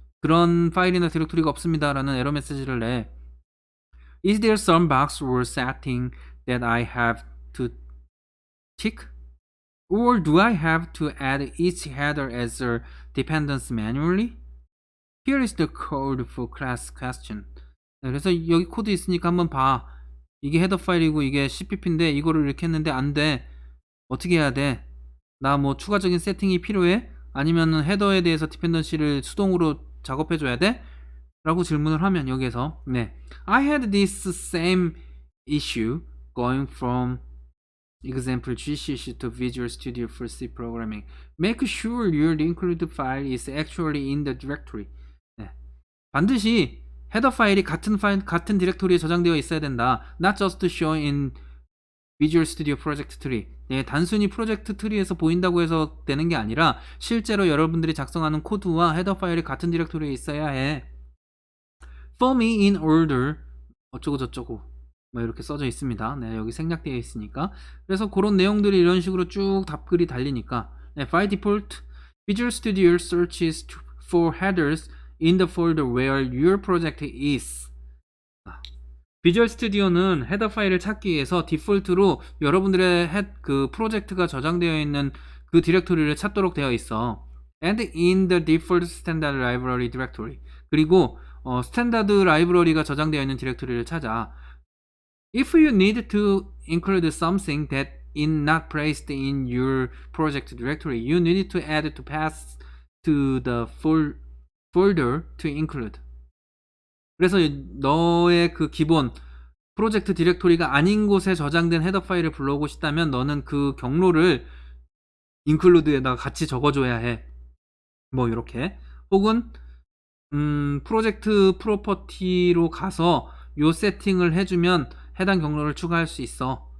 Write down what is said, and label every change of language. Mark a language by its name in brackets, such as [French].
[Korean] 그런 파일이나 디렉토리가 없습니다 라는 에러 메시지를 내. [English] Is there some box or setting that I have to tick? Or do I have to add each header as a dependence manually? Here is the code for class question. [Korean] 네, 그래서 여기 코드 있으니까 한번 봐. 이게 헤더 파일이고 이게 cpp인데 이거를 이렇게 했는데 안 돼. 어떻게 해야 돼? 나 뭐 추가적인 세팅이 필요해? 아니면은 헤더에 대해서 디펜던시를 수동으로 작업해 줘야 돼? 라고 질문을 하면 여기에서 네, [English] I had this same issue going from example GCC to Visual Studio for C programming. Make sure your included file is actually in the directory. [Korean] 네, 반드시 헤더 파일이 같은 디렉토리에 저장되어 있어야 된다. [English] Not just show in Visual Studio Project Tree. [Korean] 네, 단순히 프로젝트 트리에서 보인다고 해서 되는 게 아니라 실제로 여러분들이 작성하는 코드와 헤더 파일이 같은 디렉토리에 있어야 해. [English] For me in order [Korean] 어쩌고 저쩌고 뭐 이렇게 써져 있습니다. 네, 여기 생략되어 있으니까. 그래서 그런 내용들이 이런 식으로 쭉 답글이 달리니까 네, [English] by default Visual Studio searches for headers in the folder where your project is. [Korean] 비주얼 스튜디오는 헤더 파일을 찾기 위해서 디폴트로 여러분들의 그 프로젝트가 저장되어 있는 그 디렉토리를 찾도록 되어 있어. [English] And in the default standard library directory. [Korean] 그리고 스탠다드 라이브러리가 저장되어 있는 디렉토리를 찾아. [English] If you need to include something that is not placed in your project directory, you need to add to pass to the folder to include. [Korean] 그래서 너의 그 기본 프로젝트 디렉토리가 아닌 곳에 저장된 헤더 파일을 불러오고 싶다면 너는 그 경로를 include에다가 같이 적어줘야 해. 뭐 이렇게. 혹은 프로젝트 프로퍼티로 가서 요 세팅을 해주면 해당 경로를 추가할 수 있어.